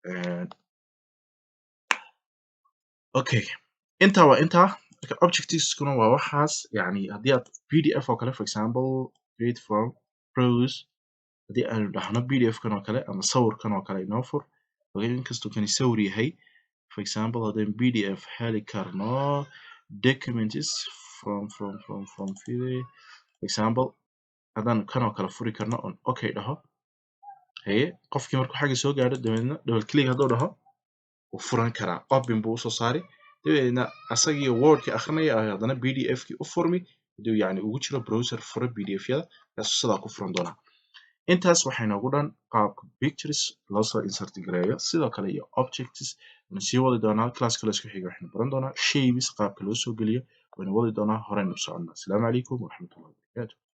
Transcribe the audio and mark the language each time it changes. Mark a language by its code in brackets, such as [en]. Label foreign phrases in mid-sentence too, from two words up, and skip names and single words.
[so] okay intaa waa intaa marka objectiveskuna waa waxaas yacni haddii aad pdf oo kale [en] for example create from browse [so] haddii aanu dhahno pdf-kan oo kale ama sawirkan oo kale inoo fur inkastuu kani sawir yahay [en] for example [so] haddaynu pdf heli karno [en] documents from video for example [so] haddaan kan oo kale furi karno on okay dhaho haye qofkii markuu xagga soo gaadho dabeedna [en] double click [so] hadduu dhaho wuu furan karaa open buu usoo saari dabeedna asagii wordkii akhrinaya haddana pdf-kii u furmi haduu yacni ugu jiro browser fura pdf-yada kaasuu sidaa ku furan doonaa intaas waxay noogu dhan qaabka pictures loo soo insert gareeyo sidoo kale iyo objects waynu sii wadi doonaa classka isku xiga waxaynu baran doonaa shapes qaabka loo soo geliyo waynu wadi doonaa horeynu u soconnaa [ar] السلام عليكم ورحمة الله وبركاته